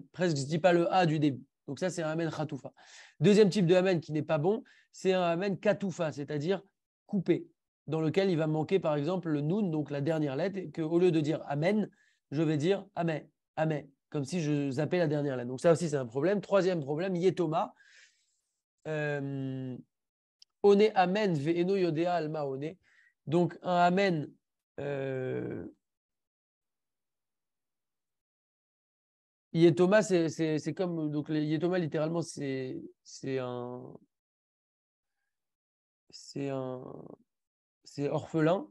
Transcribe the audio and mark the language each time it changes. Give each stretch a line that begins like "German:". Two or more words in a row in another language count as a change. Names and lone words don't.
French: Presque, je ne dis pas le A du début. Donc ça, c'est un
Hebrew: אמן חטופה.
French: Deuxième type de Amen qui n'est pas bon, c'est un
Hebrew: אמן קטופה,
French: c'est-à-dire coupé, dans lequel il va manquer par exemple le Noun, donc la dernière lettre, et qu'au lieu de dire Amen, je vais dire Amen, Amen, comme si je zappais la dernière lettre. Donc ça aussi, c'est un problème. Troisième problème, Yetoma.
Hebrew: עונה אמן ואינו יודע למה עונה.
French: Donc un Amen. Yetoma, c'est comme. Donc Yetoma, littéralement, c'est orphelin.